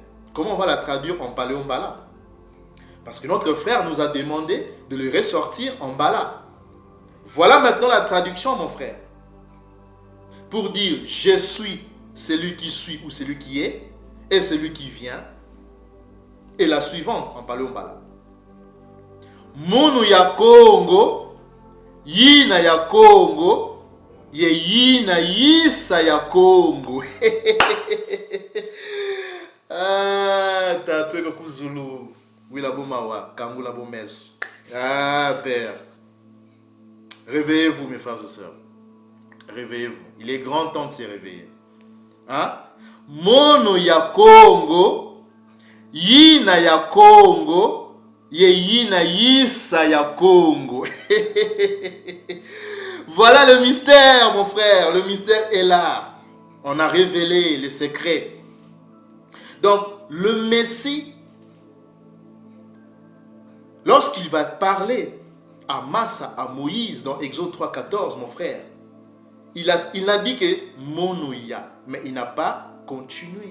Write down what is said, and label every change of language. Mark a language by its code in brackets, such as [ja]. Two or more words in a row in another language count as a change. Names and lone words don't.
[fr] Comment on va la traduire en paléombala? Parce que notre frère nous a demandé de le ressortir en bala. Voilà maintenant la traduction, mon frère. Pour dire « Je suis celui qui suit ou celui qui est et celui qui vient ». Et la suivante en paléombala. [kg] Munu ya Congo, yina ya Congo, ye yina yisa ya Congo. Ah, tatoué kuzulu. Wila bomawa, kangula bomesu. [fr] Ah, Père. Réveillez-vous, mes frères et sœurs. Réveillez-vous. Il est grand temps de se réveiller. Hein? [kg] Mono ya Congo, yina ya Congo, ye yina yisa ya Congo. [fr] Voilà le mystère, mon frère. Le mystère est là. On a révélé le secret. Donc, le Messie, lorsqu'il va parler à Massa, à Moïse, dans Exode 3.14, mon frère, il n'a dit que Monoya, mais il n'a pas continué.